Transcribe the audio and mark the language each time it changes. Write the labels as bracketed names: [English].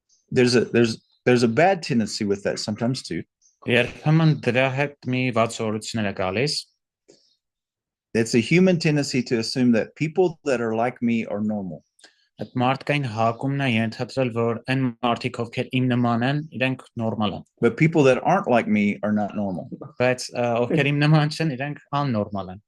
[English] There's a bad tendency with that sometimes too. [Armenian] Երբեմն դրա հետ մի վատսորություններ է գալիս։ [English] It's a human tendency to assume that people that are like me are normal. [Armenian] Այդ մարդկային հակումն է ենթադրել, որ այն մարդիկ, ովքեր իմ նման են, իրենք նորմալ են։ [English] But people that aren't like me are not normal. [Armenian] Բայց ովքեր իմ նման չեն, իրենք աննորմալ են։